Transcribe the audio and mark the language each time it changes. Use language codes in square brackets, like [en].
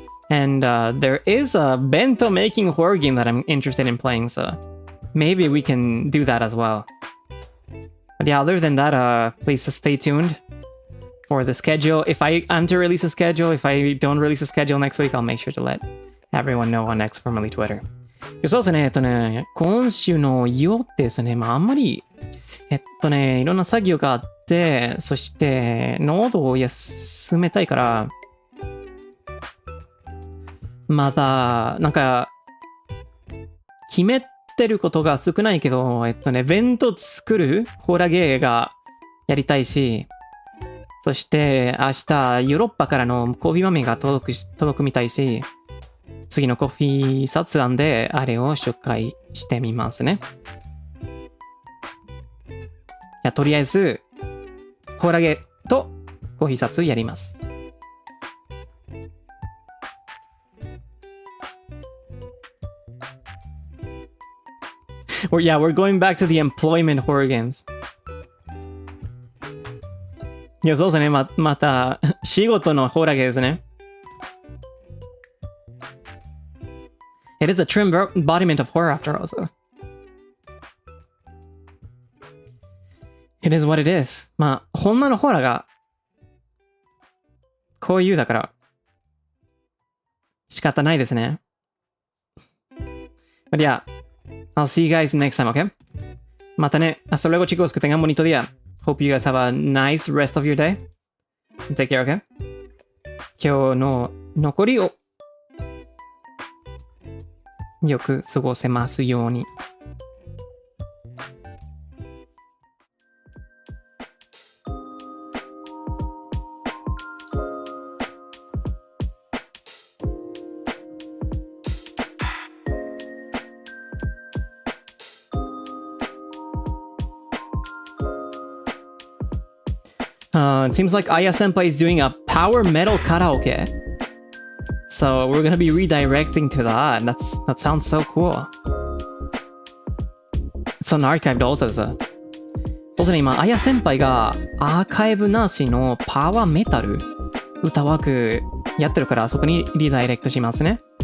[en] And there is a bento making horror game that I'm interested in playing, so maybe we can do that as well. But yeah, other than that, please stay tuned for the schedule. If I am to release a schedule, if I don't release a schedule next week, I'll make sure to let everyone know on X, formerly Twitter. [ja] そうですね、今週のよですね、あんまり、いろんな作業があって、そして、喉を休めたいから、まだ、なんか、決めてることが少ないけど、弁当作るホラゲーがやりたいし、そして明日ヨーロッパからのコーヒー豆が届くみたいし、次のコーヒー雑談であれを紹介してみますね。とりあえず、ホラゲーとコーヒー雑やります。 [en] Yeah, we're going back to the employment horror games. [ja] いや、そうですね。また、仕事のホラゲーですね。 [en] It is a true embodiment of horror after all, so. It is what it is. [ja] ほんまのホラーが、こういうだから、仕方ないですね。 [en] But yeah, I'll see you guys next time, okay? [ja] またね。 [es] Hasta luego, chicos. Que tengan bonito día. [en] Hope you guys have a nice rest of your day. Take care, okay? [ja] 今日の残りをよく過ごせますように。 [en] It seems like Aya Senpai is doing a power metal karaoke. So we're gonna be redirecting to that. That sounds so cool. It's unarchived also. [ja] そうですね、今、Aya先輩がアーカイブなしのパワーメタル歌枠やってるから、そこにリダイレクトしますね。